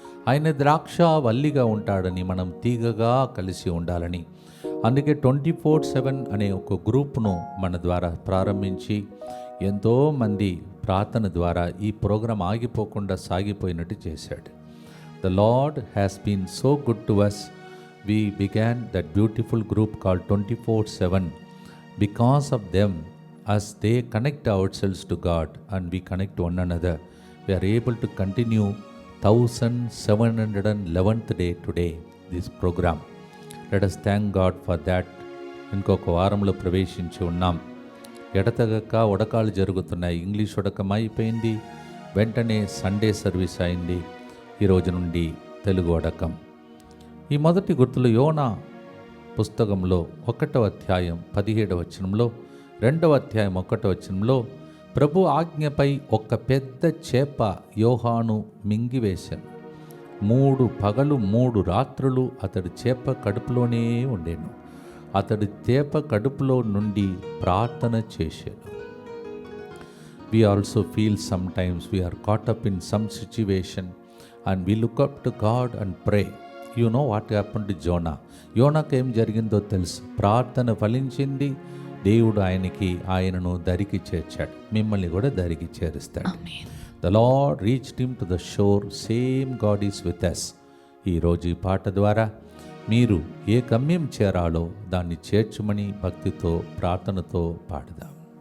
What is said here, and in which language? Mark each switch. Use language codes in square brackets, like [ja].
[te] ఆయన ద్రాక్ష వల్లిగా ఉంటాడని మనం తీగగా కలిసి ఉండాలని, అందుకే 24/7 అనే ఒక గ్రూప్ను మన ద్వారా ప్రారంభించి ఎంతోమంది ప్రార్థన ద్వారా ఈ ప్రోగ్రాం ఆగిపోకుండా సాగిపోయినట్టు చేశాడు. [en] The Lord has been so good to us. We began that beautiful group called 24/7. Because of them, as they connect ourselves to God and we connect one another, we are able to continue 1711th day today, this program. Let us thank God for that. [te] ఇంకొక వారంలో ప్రవేశించి ఉన్నాం. ఎడతెగక ఉడకాలు జరుగుతున్నాయి. English ఉడకం అయిపోయింది, వెంటనే Sunday service అయింది, ఈరోజు నుండి తెలుగు ఉడకం. ఈ మొదటి గుర్తులు యోనా పుస్తకంలో 1వ అధ్యాయం 17వ వచనంలో, 2వ అధ్యాయం 1వ వచనంలో ప్రభు ఆజ్ఞపై ఒక పెద్ద చేప యోహాను మింగివేశాను. 3 పగలు 3 రాత్రులు అతడి చేప కడుపులోనే ఉండేను. అతడి చేప కడుపులో నుండి ప్రార్థన చేశాను. [en] We also feel sometimes we are caught up in some situation and we look up to God and pray. You know what happened to Jonah. [te] యోనాకు ఏం జరిగిందో తెలుసు. ప్రార్థన ఫలించింది. దేవుడు ఆయనను దరికి చేర్చాడు. మిమ్మల్ని కూడా దరికి చేరుస్తాడు. [en] The Lord reached him to the shore. Same God is with us. [te] ఈరోజు ఈ పాట ద్వారా మీరు ఏ గమ్యం చేరాలో దాన్ని చేర్చుమని భక్తితో ప్రార్థనతో పాడదాం.